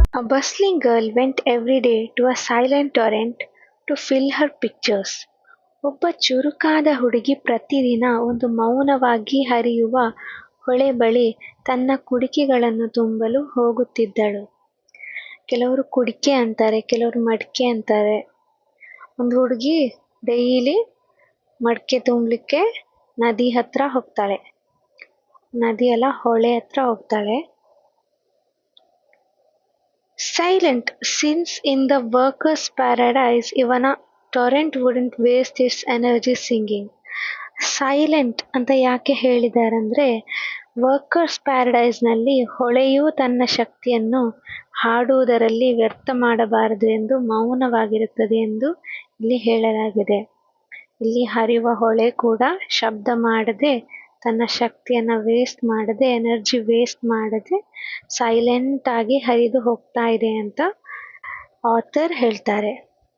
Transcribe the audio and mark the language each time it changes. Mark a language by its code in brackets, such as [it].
[en] bustling girl went every day to a silent torrent to fill her pictures. [kn] ಒಬ್ಬ ಚುರುಕಾದ ಹುಡುಗಿ ಪ್ರತಿದಿನ ಒಂದು ಮೌನವಾಗಿ ಹರಿಯುವ ಹೊಳೆ ಬಳಿ ತನ್ನ ಕುಡಿಕೆಗಳನ್ನು ತುಂಬಲು ಹೋಗುತ್ತಿದ್ದಳು. ಕೆಲವರು ಕುಡಿಕೆ ಅಂತಾರೆ, ಕೆಲವರು ಮಡಿಕೆ ಅಂತಾರೆ. ಒಂದು ಹುಡುಗಿ ಡೈಲಿ ಮಡಿಕೆ ತುಂಬಲಿಕ್ಕೆ ನದಿ ಹತ್ರ ಹೋಗ್ತಾಳೆ, ನದಿ ಅಲ್ಲ ಹೊಳೆ ಹತ್ರ ಹೋಗ್ತಾಳೆ. [en] Silent, since in the workers' paradise even a torrent wouldn't waste its energy singing. [kn] Silent ಅಂತ ಯಾಕೆ ಹೇಳಿದಾರಂದ್ರೆ, ವರ್ಕರ್ಸ್ ಪ್ಯಾರಡೈಸ್ನಲ್ಲಿ ಹೊಳೆಯು ತನ್ನ ಶಕ್ತಿಯನ್ನು ಹಾಡುವುದರಲ್ಲಿ ವ್ಯರ್ಥ ಮಾಡಬಾರದು ಎಂದು ಮೌನವಾಗಿರುತ್ತದೆ ಎಂದು ಇಲ್ಲಿ ಹೇಳಲಾಗಿದೆ. ಇಲ್ಲಿ ಹರಿಯುವ ಹೊಳೆ ಕೂಡ ಶಬ್ದ ಮಾಡದೆ, ತನ್ನ ಶಕ್ತಿಯನ್ನು ವೇಸ್ಟ್ ಮಾಡದೆ, ಎನರ್ಜಿ ವೇಸ್ಟ್ ಮಾಡದೆ ಸೈಲೆಂಟ್ ಆಗಿ ಹರಿದು ಹೋಗ್ತಾ ಇದೆ ಅಂತ ಆಥರ್ ಹೇಳ್ತಾರೆ.